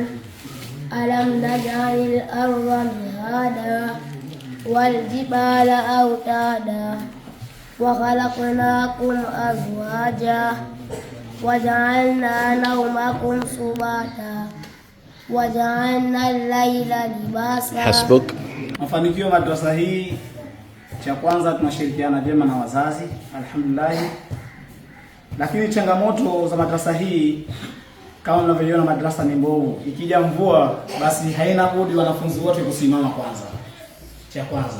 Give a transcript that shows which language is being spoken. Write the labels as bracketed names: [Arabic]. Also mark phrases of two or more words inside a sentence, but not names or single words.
[Arabic] ألم نجعل الأرض مهادا والجبال أوتادا وخلقناكم أزواجا وجعلنا نومكم سباتا وجعلنا الليل لباسا. Hasbuk. [Swahili] Mafanikio madrasa hii, cha kwanza tunashirikiana vyema na wazazi, alhamdulillah. Lakini changamoto za madrasa hii, kama mnavyoona, madrasa ni mbovu. Ikija mvua, basi haina budi wanafunzi wote kusimama kwanza, cha kwanza.